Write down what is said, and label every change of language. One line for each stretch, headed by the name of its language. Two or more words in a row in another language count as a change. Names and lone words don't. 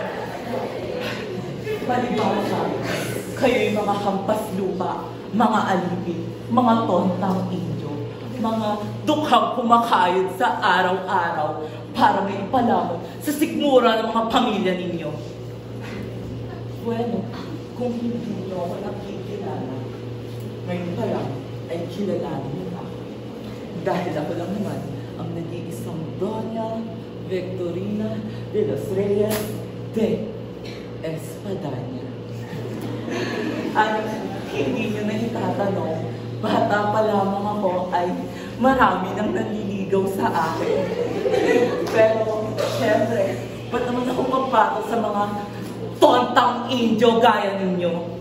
Filipino: Palibasa, kayo'y mga hampas lupa, mga alipin, mga tontang Indyo, mga dukhang kumakayod sa araw-araw para may ipalamon sa sikmura ng mga pamilya ninyo. Bueno, kung hindi niyo ako nakikilala, ngayon pa lang ay kilalanin niyo ako. Dahil ako lang naman ang nag-iisang Doña Victorina de los Reyes de Espadaña. At hindi nyo na itatanong, bata pa lamang ako ay marami nang nanliligaw sa akin. Pero, syempre, ba't naman ako papato sa mga tontang Indio gaya ninyo?